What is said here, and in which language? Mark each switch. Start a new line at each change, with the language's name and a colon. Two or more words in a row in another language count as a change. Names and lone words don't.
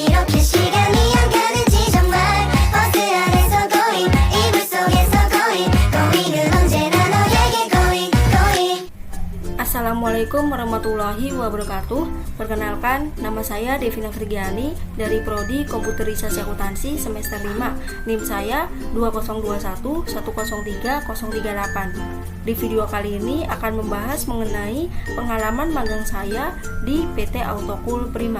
Korean: 그 시간이 안 가는지 정말 버스 안에서 going 이불 속에서 going은 언제나 너에게 going.
Arabic: السلام عليكم ورحمة الله وبركاته.
Indonesian: Perkenalkan, nama saya Devina Frigiani dari Prodi Komputerisasi Akuntansi semester 5. NIM saya 2021103038. Di video kali ini akan membahas mengenai pengalaman magang saya di PT Autocool Prima.